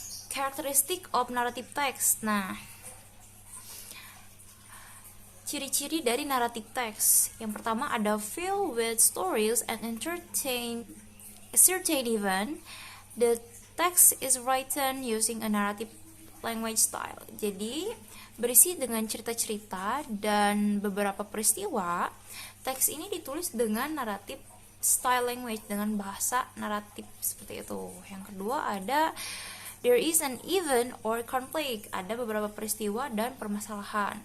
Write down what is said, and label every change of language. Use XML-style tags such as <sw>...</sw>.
<en>Characteristic of narrative text.</en> <id>Nah, ciri-ciri dari</id> <en>narrative text.</en> <id>Yang pertama ada</id> <en>fill with stories and entertain a certain event. The text is written using a narrative language style.</en> <id>Jadi, berisi dengan cerita-cerita dan beberapa peristiwa. Teks ini ditulis dengan narrative style language, dengan bahasa naratif seperti itu. Yang kedua ada</id> <en>There is an event or conflict.</en> <id>Ada beberapa peristiwa dan permasalahan.</id>